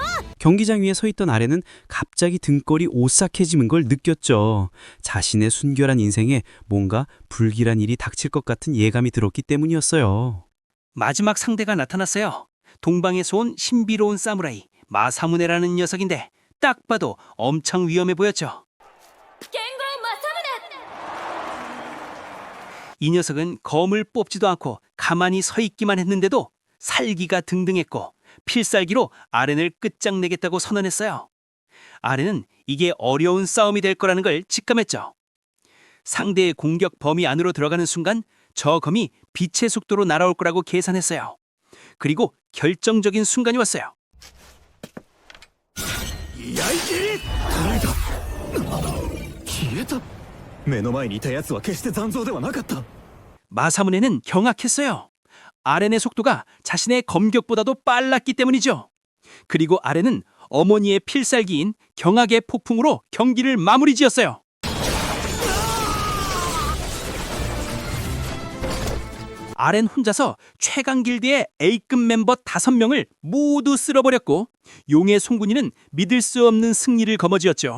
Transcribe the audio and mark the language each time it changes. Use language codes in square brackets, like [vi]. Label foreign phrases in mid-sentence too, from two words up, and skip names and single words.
[ko] 경기장 위에 서 있던 아렌은 갑자기 등골이 오싹해지는 걸 느꼈죠. 자신의 순결한 인생에 뭔가 불길한 일이 닥칠 것 같은 예감이 들었기 때문이었어요. 마지막 상대가 나타났어요. 동방에서 온 신비로운 사무라이 마사무네라는 녀석인데 딱 봐도 엄청 위험해 보였죠. [ja] 剣豪政宗。 [ko] 이 녀석은 검을 뽑지도 않고 가만히 서 있기만 했는데도 살기가 등등했고 필살기로 아렌을 끝장내겠다고 선언했어요. 아렌은 이게 어려운 싸움이 될 거라는 걸 직감했죠. 상대의 공격 범위 안으로 들어가는 순간 저 검이 빛의 속도로 날아올 거라고 계산했어요. 그리고 결정적인 순간이 왔어요. [ja] 居合斬り。消えた。目の前にいた奴は決して残像ではなかった。 [ko] 마사무네는 경악했어요. 아렌의 속도가 자신의 검격보다도 빨랐기 때문이죠. 그리고 아렌은 어머니의 필살기인 경악의 폭풍으로 경기를 마무리 지었어요. 아렌 혼자서 최강 길드의 A급 멤버 5명을 모두 쓸어버렸고 용의 송군이는 믿을 수 없는 승리를 거머쥐었죠.